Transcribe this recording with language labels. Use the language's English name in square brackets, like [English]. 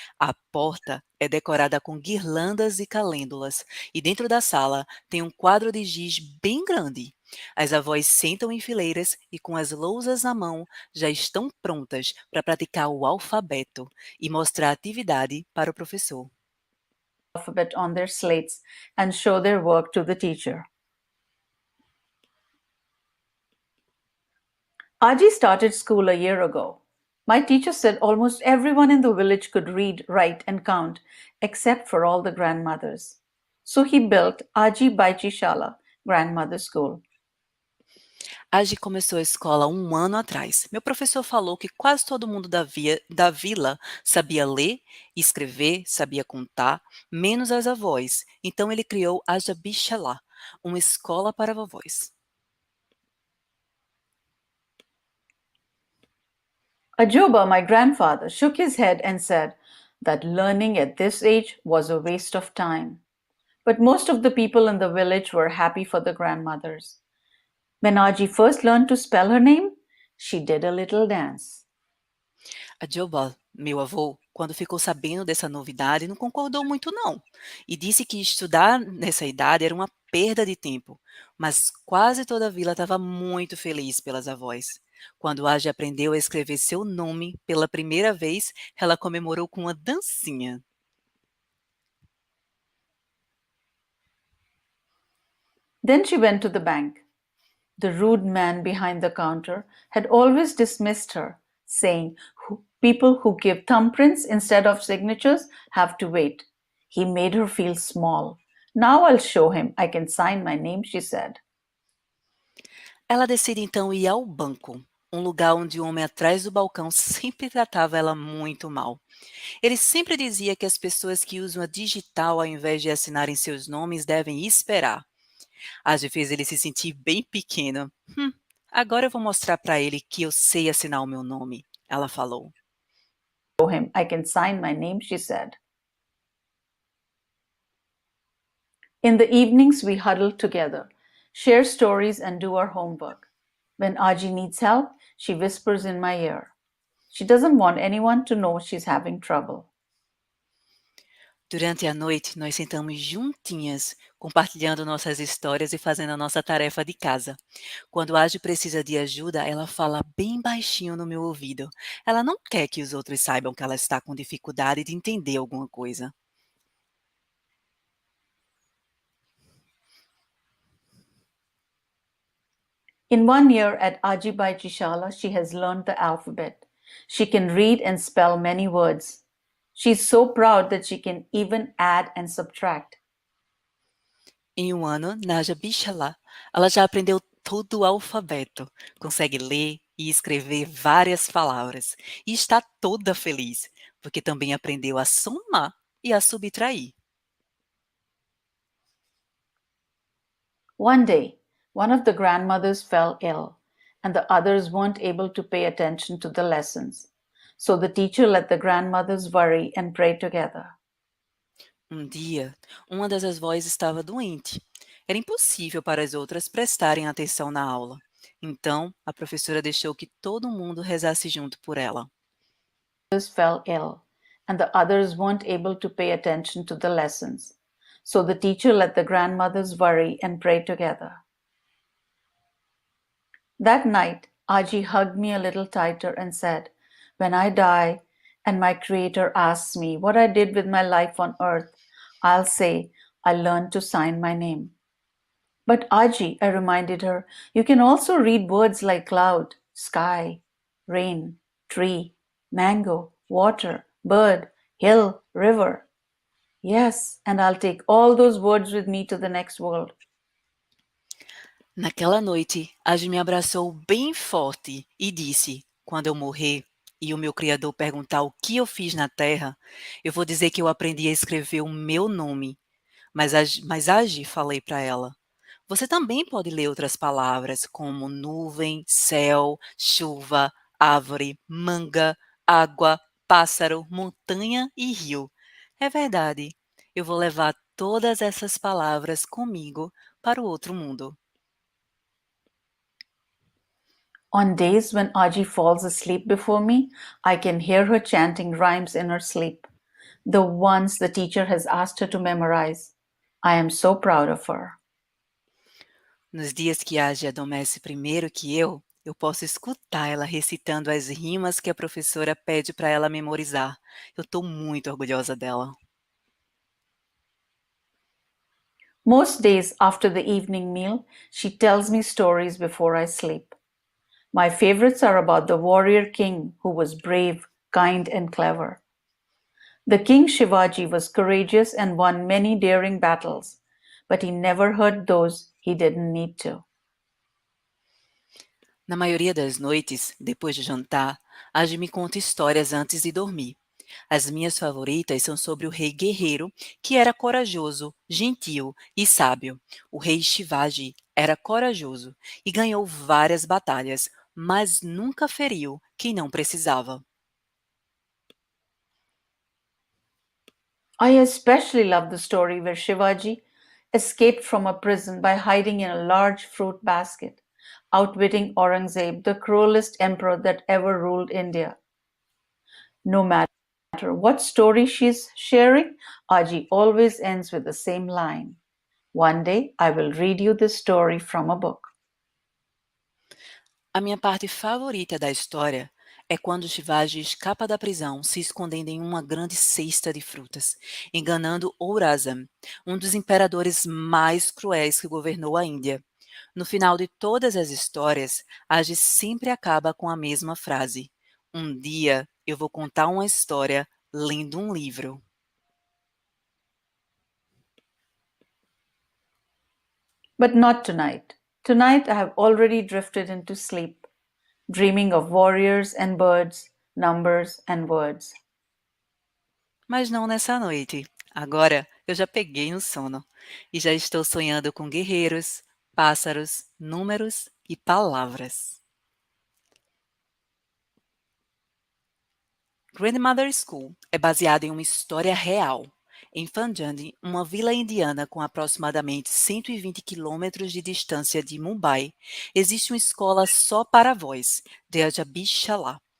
[Portuguese] A porta é decorada com guirlandas e calêndulas e dentro da sala tem um quadro de giz bem grande. As avós sentam em fileiras e com as lousas na mão já estão prontas para praticar o alfabeto e mostrar a atividade para o professor. [English] alphabet on their slates and show their work to the teacher. Aji started school a year ago. My teacher said almost everyone in the village could read, write, and count, except for all the grandmothers. So he built Aji Baichi Shala, Grandmother School. [Portuguese] Agi começou a escola 1 ano atrás. Meu professor falou que quase todo mundo da vila sabia ler, escrever, sabia contar, menos as avós. Então ele criou a Jabichalá, uma escola para vovós. [English] Ajoba, my grandfather, shook his head and said that learning at this age was a waste of time. But most of the people in the village were happy for the grandmothers. When Aji first learned to spell her name, she did a little dance. [Portuguese] A Jobal, meu avô, quando ficou sabendo dessa novidade, não concordou muito não, e disse que estudar nessa idade era uma perda de tempo, mas quase toda a vila estava muito feliz pelas avós. Quando Agi aprendeu a escrever seu nome pela primeira vez, ela comemorou com uma dancinha. [English] Then she went to the bank. The rude man behind the counter had always dismissed her, saying, people who give thumbprints instead of signatures have to wait. He made her feel small. Now I'll show him I can sign my name, she said. [Portuguese] Ela decide então ir ao banco. um lugar onde o homem atrás do balcão sempre tratava ela muito mal. Ele sempre dizia que as pessoas que usam a digital ao invés de assinarem seus nomes devem esperar. Agi fez ele se sentir bem pequeno. Agora eu vou mostrar para ele que eu sei assinar o meu nome, ela falou. [English] Him, I can sign my name, she said. In the evenings, we huddle together, share stories, and do our homework. When Aji needs help, she whispers in my ear. She doesn't want anyone to know she's having trouble. [Portuguese] Durante a noite, nós sentamos juntinhas, compartilhando nossas histórias e fazendo a nossa tarefa de casa. Quando a Agi precisa de ajuda, ela fala bem baixinho no meu ouvido. Ela não quer que os outros saibam que ela está com dificuldade de entender alguma coisa. [English] In 1 year at Aji Chishala, she has learned the alphabet. She can read and spell many words. She's so proud that she can even add and subtract. [Portuguese] Em 1 ano, Naja Bichalá, ela já aprendeu todo o alfabeto, consegue ler e escrever várias palavras e está toda feliz, porque também aprendeu a somar e a subtrair. [English] One day, one of the grandmothers fell ill, and the others weren't able to pay attention to the lessons. So the teacher let the grandmothers worry and pray together. [Portuguese] Um dia, uma das avós estava doente. Era impossível para as outras prestarem atenção na aula. Então, a professora deixou que todo mundo rezasse junto por ela. [English] Fell ill, and the others weren't able to pay attention to the lessons. So the teacher let the grandmothers worry and pray together. That night, Aji hugged me a little tighter and said, "When I die and my Creator asks me what I did with my life on earth, I'll say, I learned to sign my name." But Aji, I reminded her, you can also read words like cloud, sky, rain, tree, mango, water, bird, hill, river. Yes, and I'll take all those words with me to the next world. [Portuguese] Naquela noite, Agi me abraçou bem forte e disse: quando eu morrer e o meu Criador perguntar o que eu fiz na Terra, eu vou dizer que eu aprendi a escrever o meu nome. Mas Agi, falei para ela, você também pode ler outras palavras como nuvem, céu, chuva, árvore, manga, água, pássaro, montanha e rio. É verdade, eu vou levar todas essas palavras comigo para o outro mundo. [English] On days when Aji falls asleep before me, I can hear her chanting rhymes in her sleep, the ones the teacher has asked her to memorize. I am so proud of her. [Portuguese] Nos dias que Agi adormece primeiro que eu posso escutar ela recitando as rimas que a professora pede para ela memorizar. Eu estou muito orgulhosa dela. [English] Most days after the evening meal, she tells me stories before I sleep. My favorites are about the warrior king who was brave, kind, and clever. The King Shivaji was courageous and won many daring battles, but he never hurt those he didn't need to. [Portuguese] Na maioria das noites, depois de jantar, Agi me conta histórias antes de dormir. As minhas favoritas são sobre o rei guerreiro, que era corajoso, gentil e sábio. O rei Shivaji era corajoso e ganhou várias batalhas, mas nunca feriu quem não precisava. [English] I especially love the story where Shivaji escaped from a prison by hiding in a large fruit basket, outwitting Aurangzeb, the cruelest emperor that ever ruled India. No matter what story she's sharing, Aji always ends with the same line. One day I will read you this story from a book. [Portuguese] A minha parte favorita da história é quando Shivaji escapa da prisão se escondendo em uma grande cesta de frutas, enganando Aurangzeb, um dos imperadores mais cruéis que governou a Índia. No final de todas as histórias, Agi sempre acaba com a mesma frase: um dia eu vou contar uma história lendo um livro. [English] But not tonight. Tonight I have already drifted into sleep. dreaming of warriors and birds, numbers and words. [Portuguese] Mas não nessa noite. Agora eu já peguei no sono e já estou sonhando com guerreiros, pássaros, números e palavras. Grandmother School é baseada em uma história real. Em Fanjani, uma vila indiana com aproximadamente 120 quilômetros de distância de Mumbai, existe uma escola só para avós, de Ajabishala.